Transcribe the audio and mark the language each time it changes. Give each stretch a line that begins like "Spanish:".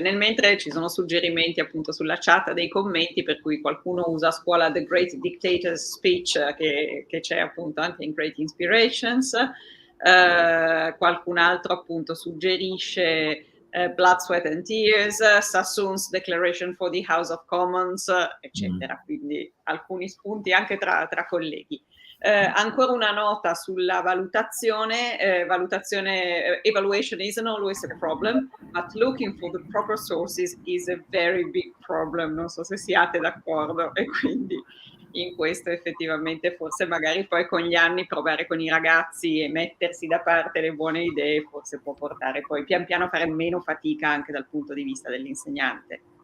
Italian: Nel mentre ci sono suggerimenti appunto sulla chat dei commenti, per cui qualcuno usa a scuola The Great Dictator's Speech, che c'è appunto anche in Great Inspirations, qualcun altro appunto suggerisce Blood, Sweat and Tears, Sassoon's Declaration for the House of Commons, eccetera. Quindi alcuni spunti anche tra colleghi. Ancora una nota sulla valutazione.
English: Evaluation isn't always a problem, but looking for the proper sources is a very big problem.
Italian: Non so se siate d'accordo, e quindi in questo effettivamente forse magari poi con gli anni provare con i ragazzi e mettersi da parte le buone idee forse può portare poi pian piano a fare meno fatica anche dal punto di vista dell'insegnante.